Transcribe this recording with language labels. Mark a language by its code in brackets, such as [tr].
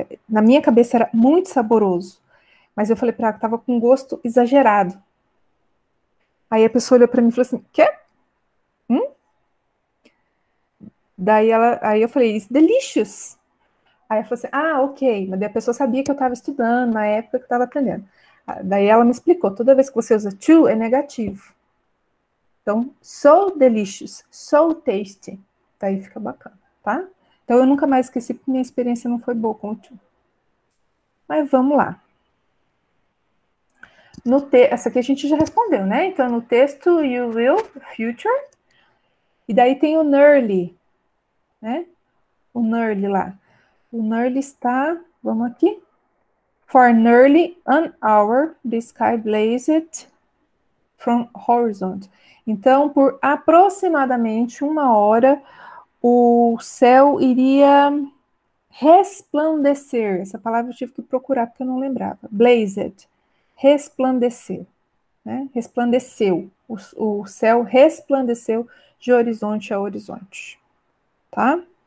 [pt] Na minha cabeça era muito saboroso, mas eu falei para ela que estava com gosto exagerado. Aí a pessoa olhou para mim e falou assim, quê? Aí eu falei, [en] it's delicious. [pt] Aí ela falou assim, ok, mas daí a pessoa sabia que eu estava estudando na época que eu estava aprendendo. Daí ela me explicou, toda vez que você usa to é negativo. Então, [en] so delicious, so tasty. [pt] Daí fica bacana, tá? Então eu nunca mais esqueci porque minha experiência não foi boa com o to. Mas vamos lá. essa aqui a gente já respondeu, né? Então, no texto, you will, future. E daí tem o nearly, né? O nearly lá. O nearly está, vamos aqui. [en] For nearly an hour, the sky blazed from horizon. [pt] Então, por aproximadamente 1 hora, o céu iria resplandecer. Essa palavra eu tive que procurar porque eu não lembrava. Blazed, resplandecer, né? Resplandeceu. O céu resplandeceu de horizonte a horizonte, tá?